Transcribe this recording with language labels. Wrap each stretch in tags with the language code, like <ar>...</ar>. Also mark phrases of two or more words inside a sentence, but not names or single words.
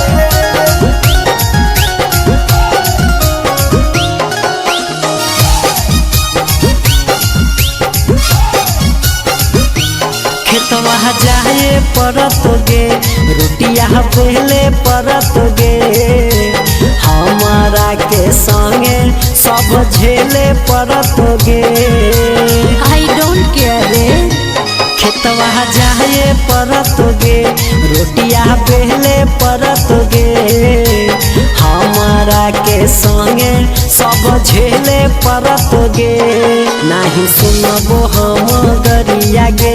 <bho>खेतवा जाए परत गे रोटिया पहले परत गे हमारा के संगे सब झेले परत गे</bho> <en>I don't care रे</en> <bho>खेतवा जाए परत गे रोटिया पहले परत गे हमारा के संगे सब झेले परत गे नहीं सुनबो हम गरिया गे</bho>